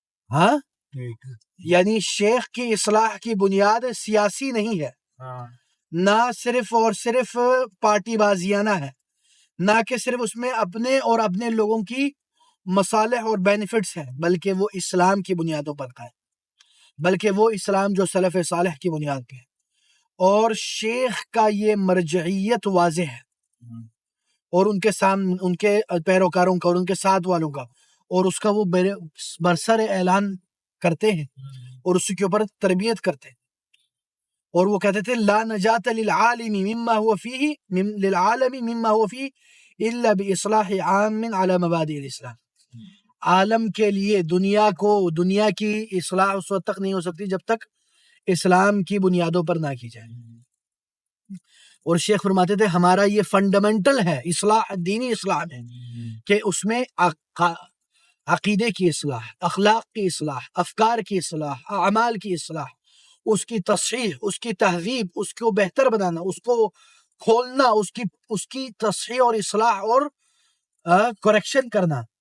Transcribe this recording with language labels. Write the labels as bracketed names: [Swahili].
[Urdu] ہاں، یعنی شیخ کی اصلاح کی بنیاد سیاسی نہیں ہے، نہ صرف اور صرف پارٹی بازیانہ ہے، نہ کہ صرف اس میں اپنے اور اپنے لوگوں کی مصالح اور بینیفٹس ہیں، بلکہ وہ اسلام کی بنیادوں پر ہے، بلکہ وہ اسلام جو سلف صالح کی بنیاد پہ ہے. اور شیخ کا یہ مرجعیت واضح ہے، اور ان کے سامنے ان کے پیروکاروں کا اور ان کے ساتھ والوں کا، اور اس کا وہ برسر اعلان کرتے ہیں اور اس کے اوپر تربیت کرتے ہیں. اور وہ کہتے تھے [Arabic] لا نجات للعالم مما هو فيه للعالم مما هو فيه الا باصلاح عام على مبادئ الاسلام. [Urdu] عالم کے لیے دنیا کی اصلاح اس وقت تک نہیں ہو سکتی جب تک اسلام کی بنیادوں پر نہ کی جائے. اور شیخ فرماتے تھے ہمارا یہ فنڈامنٹل ہے اصلاح، دینی اصلاح ہے کہ اس میں عقیدے کی اصلاح، اخلاق کی اصلاح، افکار کی اصلاح، اعمال کی اصلاح، اس کی تصحیح، اس کی تہذیب، اس کو بہتر بنانا، اس کو کھولنا، اس کی تصحیح اور اصلاح اور کریکشن کرنا.